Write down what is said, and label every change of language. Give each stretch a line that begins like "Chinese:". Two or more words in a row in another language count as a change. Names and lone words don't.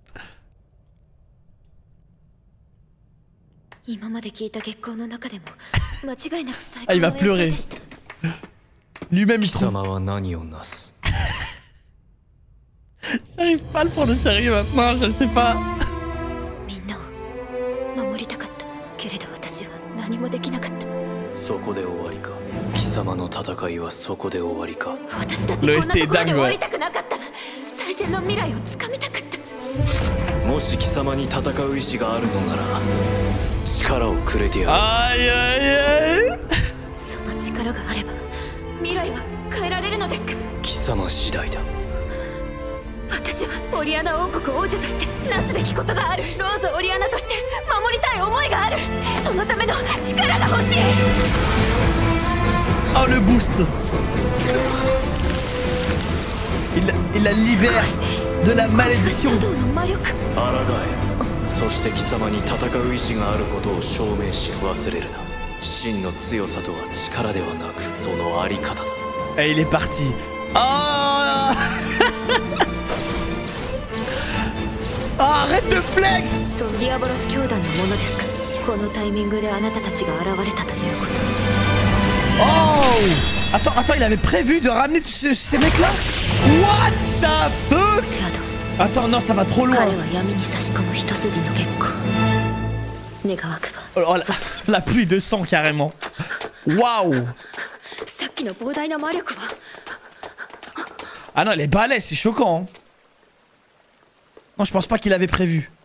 French: Ah, il va pleurer. Lui-même, il trouve. J'arrive pas à le prendre au sérieux maintenant, je sais pas.
Japanese: 何もできなかった。そこで終わりか。貴様の戦いはそこで終わりか。私だってこんなところで終わりたくなかった。最善の未来をつかみたかった。もし貴様に戦う意志があるのなら力をくれてやる。あいやいや。その力があれば未来は変えられるのですか。貴様次第だ。私はオリアナ王国王女としてなすべきことがある。ローズ・オリアナとして守りたい思いがある。そのための力が欲しい。
French: Oh le boost. Il la libère de la malédiction.
Japanese: 抗え、そして貴様に戦う意志があることを証明し忘れるな。真の強さとは力ではなくそのあり方だ。
French: Et il est parti. Ah arrête de flex.
Japanese: そう、ディアボロス教団のものですか。このタイミングであなたたちが現れたということ。
French: Oh attends, il avait prévu de ramener tous ces mecs-là.
English: What the fuck?
French: Attends, non, ça va trop loin. Oh, la pluie de sang, carrément. Waouh. Ah non, les balais, c'est choquant. Hein. Non, je pense pas qu'il avait prévu.